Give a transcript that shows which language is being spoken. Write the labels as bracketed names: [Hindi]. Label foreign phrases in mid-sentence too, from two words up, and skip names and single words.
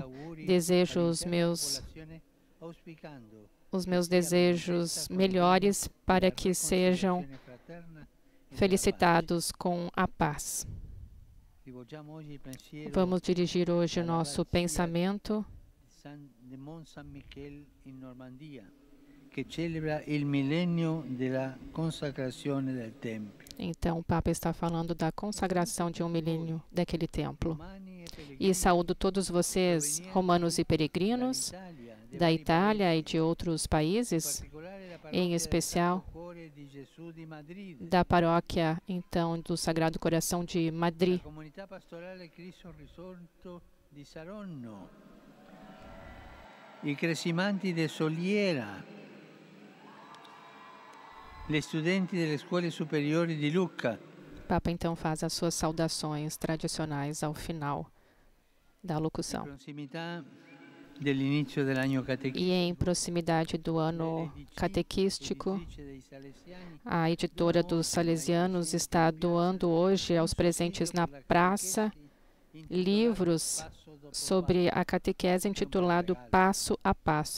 [Portuguese] Desejo os meus desejos melhores para que sejam felicitados com a paz. Vamos dirigir hoje o nosso pensamento [Italian] de Mont Saint-Michel in Normandia, che celebra il millennio della consacrazione del tempio. [Portuguese] Então, o Papa está falando da consagração de um milênio daquele templo. E saúdo todos vocês, romanos e peregrinos, da Itália e de outros países, em especial da paróquia, então, do Sagrado Coração de Madrid. [Italian] I Cresimanti de Soliera, le studenti delle scuole superiori di Lucca. [Portuguese] O Papa então faz as suas saudações tradicionais ao final da locução. E em proximidade do ano catequístico, a editora dos Salesianos está doando hoje aos presentes na praça livros sobre a catequese intitulado Passo a Passo.